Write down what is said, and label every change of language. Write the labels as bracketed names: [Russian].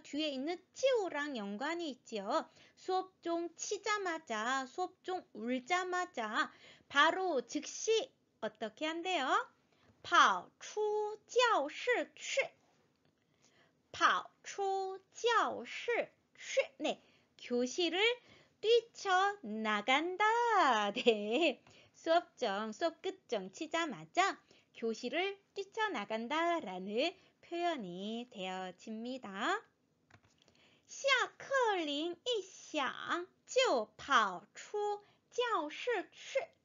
[Korean] 뒤에 있는 찌우랑 연관이 있지요. 수업종 치자마자, 수업종 울자마자 바로 즉시 어떻게 한대요? [Chinese] 跑出教室去跑出教室去 네, 교실을 뛰쳐나간다. [Korean] 네, 수업종, 수업 끝종 치자마자 교실을 뛰쳐나간다 라는 표현이 되어집니다. [Chinese] 下课铃一响就跑出教室去。